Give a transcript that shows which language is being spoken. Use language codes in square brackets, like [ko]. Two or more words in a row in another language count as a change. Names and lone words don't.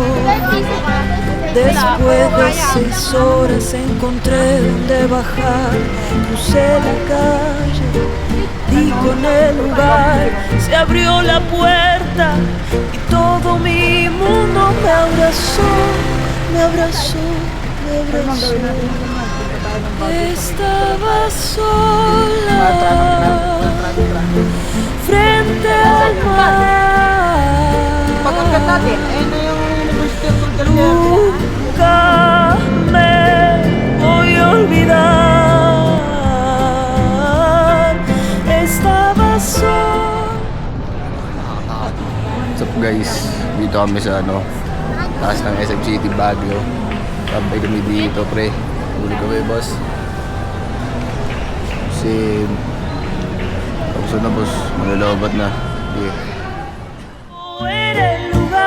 [es] Después de 6 horas encontré donde bajar, crucé la calle, di con el lugar, se abrió la puerta y todo mi mundo me abrazó, me abrazó, me abrazó. Estaba sola frente al mar. [tl] Pag-angkat natin, ayun na yung University of Fulton. [es] Nunca me voy a olvidar. Estaba sola. [en] What's up guys? [tl] Dito kami sa taas ng SM City, Baguio. Sabay kami dito pre. Uli kami boss. Kasi tapos na boss, malalabat na. [en] Yeah. [es] Eres